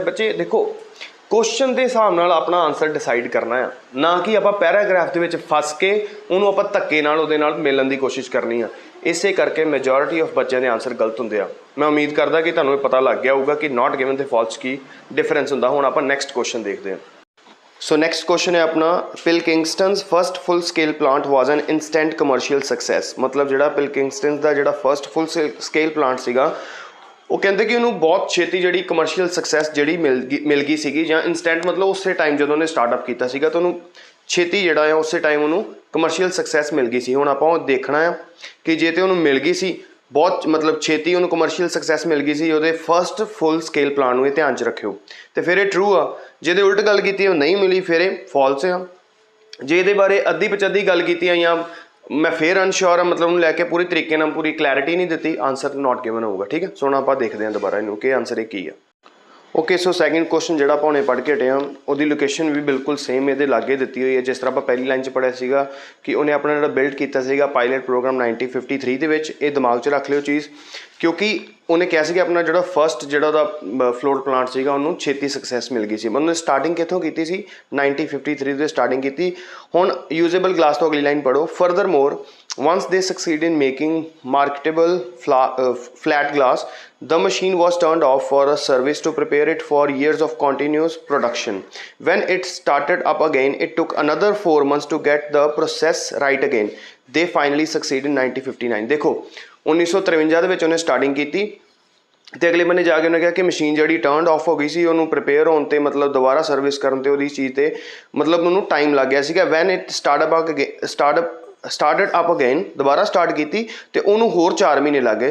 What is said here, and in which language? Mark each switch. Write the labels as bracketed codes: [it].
[pa] ਬੱਚੇ ਦੇਖੋ, ਕੁਐਸਚਨ ਦੇ ਹਿਸਾਬ ਨਾਲ ਆਪਣਾ ਆਨਸਰ ਡਿਸਾਈਡ ਕਰਨਾ ਆ, ਨਾ ਕਿ ਆਪਾਂ ਪੈਰਾਗ੍ਰਾਫ ਦੇ ਵਿੱਚ ਫਸ ਕੇ ਉਹਨੂੰ ਆਪਾਂ ਧੱਕੇ ਨਾਲ ਉਹਦੇ ਨਾਲ ਮਿਲਣ ਦੀ ਕੋਸ਼ਿਸ਼ ਕਰਨੀ ਆ। ਇਸੇ ਕਰਕੇ ਮੈਜੋਰਿਟੀ ਆਫ ਬੱਚਿਆਂ ਦੇ ਆਨਸਰ ਗਲਤ ਹੁੰਦੇ ਆ। ਮੈਂ ਉਮੀਦ ਕਰਦਾ ਕਿ ਤੁਹਾਨੂੰ ਇਹ ਪਤਾ ਲੱਗ ਗਿਆ ਹੋਊਗਾ ਕਿ ਨਾਟ ਗਿਵਨ ਤੇ ਫਾਲਸ ਕੀ ਡਿਫਰੈਂਸ ਹੁੰਦਾ। ਹੁਣ ਆਪਾਂ ਨੈਕਸਟ ਕੁਐਸਚਨ ਦੇਖਦੇ ਹਾਂ। [en] So next question है अपना, Pilkington's first full scale plant was an instant commercial success. [pa] मतलब ਜਿਹੜਾ ਪਿਲਕਿੰਗਸਟਨ ਦਾ ਜਿਹੜਾ ਫਰਸਟ ਫੁੱਲ ਸਕੇਲ ਪਲਾਂਟ ਸੀਗਾ ਉਹ ਕਹਿੰਦੇ ਕਿ ਉਹਨੂੰ ਬਹੁਤ ਛੇਤੀ ਜਿਹੜੀ ਕਮਰਸ਼ੀਅਲ ਸਕਸੈਸ ਜਿਹੜੀ ਮਿਲ ਗਈ ਸੀਗੀ, ਜਾਂ ਇੰਸਟੈਂਟ ਮਤਲਬ ਉਸੇ ਟਾਈਮ ਜਦੋਂ ਉਹਨੇ ਸਟਾਰਟਅਪ ਕੀਤਾ ਸੀਗਾ ਤਾਂ ਉਹਨੂੰ ਛੇਤੀ ਜਿਹੜਾ ਆ ਉਸੇ ਟਾਈਮ ਉਹਨੂੰ ਕਮਰਸ਼ੀਅਲ ਸਕਸੈਸ ਮਿਲ ਗਈ ਸੀ। ਹੁਣ ਆਪਾਂ ਉਹ ਦੇਖਣਾ ਆ ਕਿ ਜੇ ਤੇ ਉਹਨੂੰ ਮਿਲ ਗਈ ਸੀ ਬਹੁਤ ਮਤਲਬ ਛੇਤੀ ਉਹਨੂੰ ਕਮਰਸ਼ੀਅਲ ਸਕਸੈਸ ਮਿਲ ਗਈ ਸੀ ਉਹਦੇ ਫਰਸਟ ਫੁੱਲ ਸਕੇਲ ਪਲਾਨ ਨੂੰ, ਇਹ ਧਿਆਨ 'ਚ ਰੱਖਿਓ। ਤੇ ਫਿਰ ਇਹ ਟਰੂ ਆ, ਜਿਹਦੇ ਉਲਟ ਗੱਲ ਕੀਤੀ ਉਹ ਨਹੀਂ ਮਿਲੀ ਫਿਰ ਇਹ ਫਾਲਸ ਆ। ਜੇ ਇਹਦੇ ਬਾਰੇ ਅੱਧੀ ਪਚੱਧੀ ਗੱਲ ਕੀਤੀ ਆ ਜਾਂ ਮੈਂ ਫਿਰ ਅਨਸ਼ੋਰ ਆ ਮਤਲਬ ਉਹਨੂੰ ਲੈ ਕੇ ਪੂਰੀ ਤਰੀਕੇ ਨਾਲ ਪੂਰੀ ਕਲੈਰਿਟੀ ਨਹੀਂ ਦਿੱਤੀ, ਆਨਸਰ ਨੋਟ ਗਿਵਨ ਹੋਊਗਾ। ਠੀਕ ਹੈ, ਸੋ ਹੁਣ ਆਪਾਂ ਦੇਖਦੇ ਹਾਂ ਦੁਬਾਰਾ ਇਹਨੂੰ ਕਿ ਆਨਸਰ ਇਹ ਕੀ ਆ। ਓਕੇ, ਸੋ ਸੈਕਿੰਡ ਕੁਐਸਚਨ ਜਿਹੜਾ ਆਪਾਂ ਹੁਣੇ ਪੜ੍ਹ ਕੇ ਹਟੇ ਹਾਂ ਉਹਦੀ ਲੋਕੇਸ਼ਨ ਵੀ ਬਿਲਕੁਲ ਸੇਮ ਇਹਦੇ ਲਾਗੇ ਦਿੱਤੀ ਹੋਈ ਹੈ, ਜਿਸ ਤਰ੍ਹਾਂ ਆਪਾਂ ਪਹਿਲੀ ਲਾਈਨ 'ਚ ਪੜ੍ਹਿਆ ਸੀਗਾ ਕਿ ਉਹਨੇ ਆਪਣਾ ਜਿਹੜਾ ਬਿਲਡ ਕੀਤਾ ਸੀਗਾ ਪਾਇਲਟ ਪ੍ਰੋਗਰਾਮ 1953 ਦੇ ਵਿੱਚ। ਇਹ ਦਿਮਾਗ 'ਚ ਰੱਖ ਲਿਓ ਚੀਜ਼, ਕਿਉਂਕਿ ਉਹਨੇ ਕਿਹਾ ਸੀ ਕਿ ਆਪਣਾ ਜਿਹੜਾ ਫਸਟ ਜਿਹੜਾ ਉਹਦਾ ਫਲੋਟ ਪਲਾਂਟ ਸੀਗਾ ਉਹਨੂੰ ਛੇਤੀ ਸਕਸੈਸ ਮਿਲ ਗਈ ਸੀ। ਉਹਨੇ ਸਟਾਰਟਿੰਗ ਕਿੱਥੋਂ ਕੀਤੀ ਸੀ? 1953 ਦੇ ਸਟਾਰਟਿੰਗ ਕੀਤੀ। ਹੁਣ ਯੂਜ਼ੇਬਲ ਗਲਾਸ ਤੋਂ ਅਗਲੀ ਲਾਈਨ ਪੜ੍ਹੋ, [en] Furthermore once they succeed in making marketable flat glass, the machine was turned off for a service to prepare it for years of continuous production. When it started up again, it took another 4 months to get the process right again. They finally succeeded in 1959. [pa] ਦੇਖੋ 1953 ਦੇ ਵਿੱਚ ਉਹਨੇ starting ਕੀਤੀ ਤੇ ਅਗਲੇ ਬੰਨੇ ਜਾ ਕੇ ਉਹਨੇ ਕਿਹਾ ਕਿ ਮਸ਼ੀਨ ਜਿਹੜੀ ਟਰਨਡ ਆਫ ਹੋ ਗਈ ਸੀ ਉਹਨੂੰ ਪ੍ਰਿਪੇਅਰ ਹੋਣ ਤੇ ਮਤਲਬ ਦੁਬਾਰਾ ਸਰਵਿਸ ਕਰਨ ਤੇ ਉਹਦੀ ਚੀਜ਼ ਤੇ ਮਤਲਬ ਉਹਨੂੰ ਟਾਈਮ ਲੱਗ ਗਿਆ ਸੀਗਾ। [en] when it started up again, [pa] ਦੁਬਾਰਾ ਸਟਾਰਟ ਕੀਤੀ ਤੇ ਉਹਨੂੰ ਹੋਰ 4 ਮਹੀਨੇ ਲੱਗ ਗਏ।